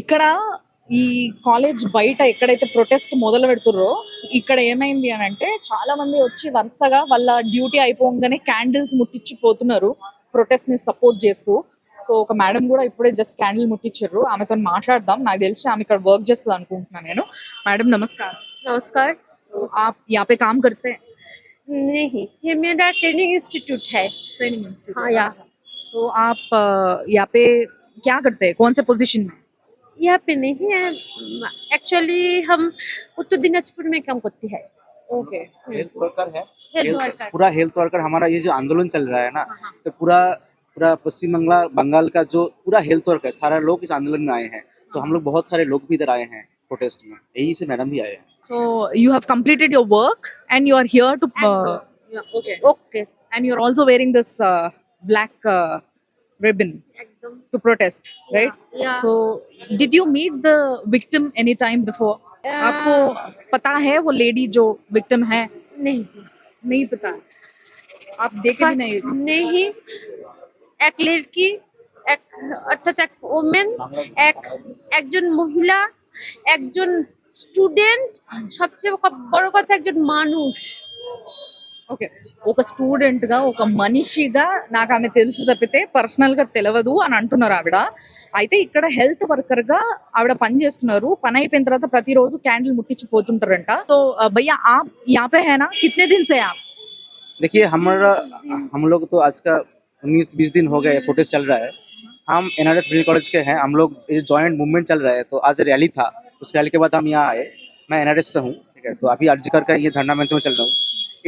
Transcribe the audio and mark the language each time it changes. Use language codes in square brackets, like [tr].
[te] ఇక్కడ ఈ కాలేజ్ బయట ఎక్కడైతే ప్రొటెస్ట్ మొదలు పెడుతుర్రో ఇక్కడ ఏమైంది అని అంటే చాలా మంది వచ్చి వరుసగా వాళ్ళ డ్యూటీ అయిపోగానే క్యాండిల్స్ ముట్టించి పోతున్నారు ప్రొటెస్ట్ ని సపోర్ట్ చేస్తూ. సో ఒక మేడం కూడా ఇప్పుడే జస్ట్ క్యాండిల్ ముట్టించారు. ఆమెతో మాట్లాడదాం. నాకు తెలిసి ఆమె ఇక్కడ వర్క్ చేస్తుంది అనుకుంటున్నాను నేను. మేడం నమస్कार. [hi] नमस्कार। आप यहाँ पे काम करते हैं? नहीं, ये मेरा ट्रेनिंग इंस्टीट्यूट है। Training institute. हाँ, यहाँ। तो आप यहाँ पे क्या करते हैं, कौन से पोजीशन में? यहाँ पे नहीं है, एक्चुअली हम उत्तर दिनाजपुर में काम करते हैं। ओके। हेल्थ वर्कर है। Health worker. पूरा हेल्थ वर्कर हमारा ये जो आंदोलन चल रहा है ना, हाँ। तो पूरा पूरा पश्चिम बंगाल का जो पूरा हेल्थ वर्कर सारा लोग इस आंदोलन में आए हैं। तो हम लोग बहुत सारे लोग भी इधर आए हैं प्रोटेस्ट में, यही से मैडम भी आए हैं। [en] So you have completed your work and you are here to okay. [hi] Okay, [en] And you are also wearing this black ribbon [hi] एकदम। [en] to protest, right? या So did you meet the victim any time before? [hi] आपको पता है वो lady जो victim है? नहीं, नहीं पता। आप देखे भी नहीं? नहीं, एक लड़की, एक अर्थात एक वुमेन, [bn] একজন মহিলা, একজন স্টুডেন্ট, সবচেয়ে বড় কথা একজন মানুষ। [te] ఓకే, ఒక స్టూడెంట్ గా ఒక మనిషిగా నాకు ఆమె తెలుసు తప్పితే పర్సనల్ గా తెలియదు అని అంటున్నారు ఆవిడ. అయితే ఇక్కడ హెల్త్ వర్కర్ గా ఆవిడ పని చేస్తున్నారు. పని అయిపోయిన తర్వాత ప్రతిరోజు క్యాండిల్ ముట్టించి పోతుంటారంట. [hi] సో భయ్యా आप यहाँ पे है ना, कितने दिन से आप? देखिए हम लोग तो आज का 19-20 दिन हो गए प्रोटेस्ट चल रहा है। हम NRS मेडिकल कॉलेज के हैं। हम लोग ये जॉइंट मूवमेंट चल रहा है, तो आज रैली था, उस रैली के बाद हम यहाँ आए। मैं NRS से हूँ, ठीक है। तो अभी आरजीकर का ये धरना मंच में चल रहा हूँ।